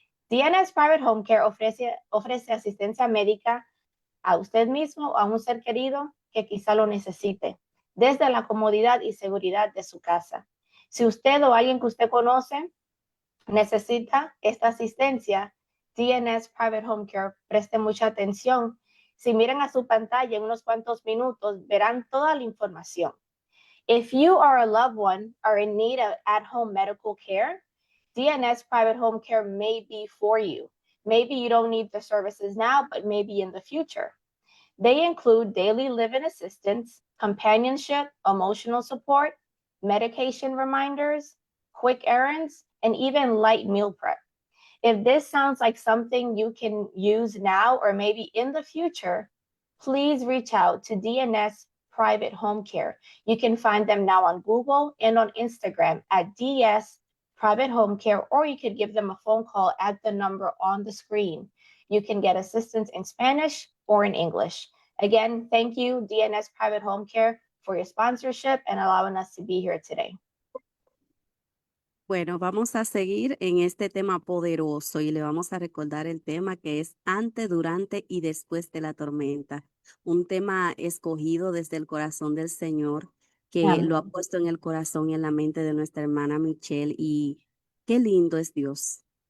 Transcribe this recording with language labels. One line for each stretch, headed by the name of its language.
Spanish: DNS Private Home Care ofrece asistencia médica a usted mismo o a un ser querido que quizá lo necesite, desde la comodidad y seguridad de su casa. Si usted o alguien que usted conoce necesita esta asistencia, DNS Private Home Care, presten mucha atención. Si miran a su pantalla en unos cuantos minutos, verán toda la información.
English: If you or a loved one are in need of at-home medical care, DNS Private Home Care may be for you. Maybe you don't need the services now, but maybe in the future. They include daily living assistance, companionship, emotional support, medication reminders, quick errands, and even light meal prep. If this sounds like something you can use now or maybe in the future, please reach out to DNS Private Home Care. You can find them now on Google and on Instagram at DS Private Home Care, or you could give them a phone call at the number on the screen. You can get assistance in Spanish or in English. Again, thank you, DNS Private Home Care, for your sponsorship and allowing us to be here today.
Spanish: Bueno, vamos a seguir en este tema poderoso y le vamos a recordar el tema que es antes, durante y después de la tormenta. Un tema escogido desde el corazón del Señor que lo ha puesto en el corazón y en la mente de nuestra hermana Michelle, y qué lindo es Dios.